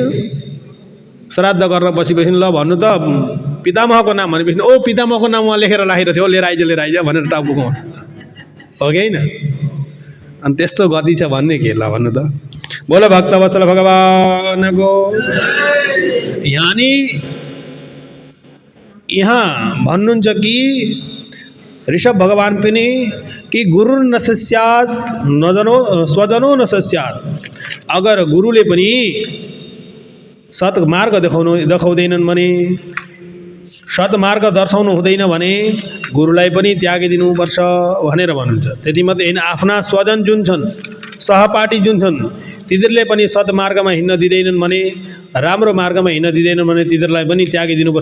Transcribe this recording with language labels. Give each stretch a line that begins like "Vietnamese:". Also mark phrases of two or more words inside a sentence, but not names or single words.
Nepali: श्राद्ध गर्न बसेपछि ल भन्नु त पितामहको नाम भनेपछि ओ पितामहको नाम उहाँ लेखेर राखेर थियो, लिएर आइज भनेर टाउको हो कि होइन? अनि त्यस्तो गति छ भन्ने के ल भन्नु त? बोलो भक्तवत्सल भगवानको। यानी यहाँ भन्नुहुन्छ कि ऋषभ भगवान पनि कि
Sanskrit: गुरु न शिष्यास नजनो स्वजनो न शिष्यात।
Nepali: अगर गुरुले पनि सत्मार्ग देखाउँदैनन् भने, सत्मार्ग दर्शाउनु हुँदैन भने गुरुलाई पनि त्यागिदिनुपर्छ भनेर भन्नुहुन्छ। त्यति मात्रै होइन, आफ्ना स्वजन जुन छन्, सहपाठी जुन छन्, तिनीहरूले पनि सत्मार्गमा हिँड्न दिँदैनन् भने, राम्रो मार्गमा हिँड्न दिँदैनन् भने तिनीहरूलाई पनि त्यागिदिनुपर्छ।